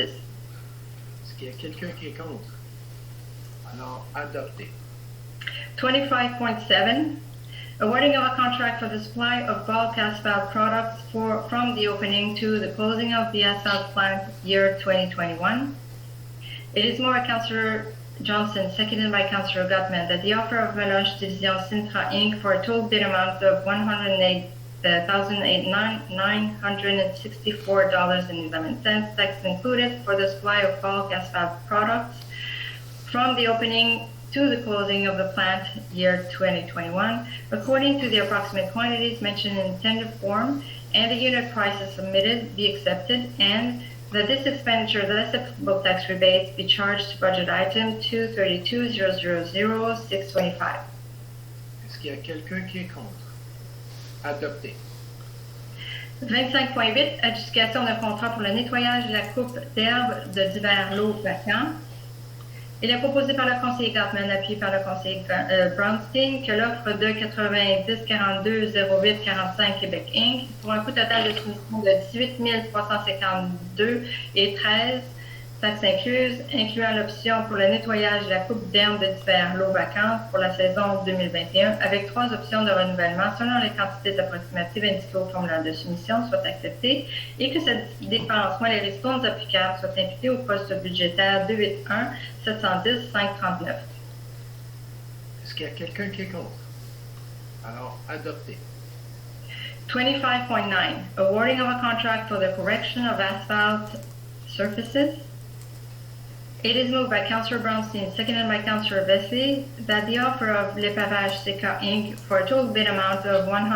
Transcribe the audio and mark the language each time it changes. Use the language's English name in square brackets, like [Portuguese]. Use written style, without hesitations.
[French] Est-ce qu'il y a quelqu'un qui est contre? Alors, adopté. [English] 25.7, awarding of a contract for the supply of bulk asphalt products from the opening to the closing of the asphalt plant year 2021. It is moved by Councillor Johnson, seconded by Councillor Gutman, that the offer of Meloche Division Sintra Inc. for a total bid amount of $108,964.11, taxes included, for the supply of bulk asphalt products from the opening to the closing of the plant year 2021, according to the approximate quantities mentioned in tender form, and the unit prices submitted be accepted, and that this expenditure, less applicable tax rebates, be charged to budget item 232-000-625. [French] Est-ce qu'il y a quelqu'un qui est contre? Adopté. 25.8, adjudication d'un contrat pour le nettoyage de la coupe d'herbe de divers lots vacants. Il est proposé par le conseiller Gartman, appuyé par le conseiller Brownstein, que l'offre de 90 42 08 45 Québec Inc. pour un coût total de soumission de 18 352 et 13, taxes incluses, incluant l'option pour le nettoyage de la coupe d'herbe de divers lots vacants pour la saison 2021, avec 3 options de renouvellement selon les quantités approximatives indiquées au formulaire de soumission, soient acceptées, et que cette dépense, moins les ristournes applicables, soient imputées au poste budgétaire 281 710 539. Est-ce qu'il y a quelqu'un qui est contre? Alors, adopté. [English] 25.9, awarding of a contract for the correction of asphalt surfaces. It is moved by Councillor Brownstein, seconded by Councillor Vesey, that the offer of Le Pavage CK Inc. for a total bid amount of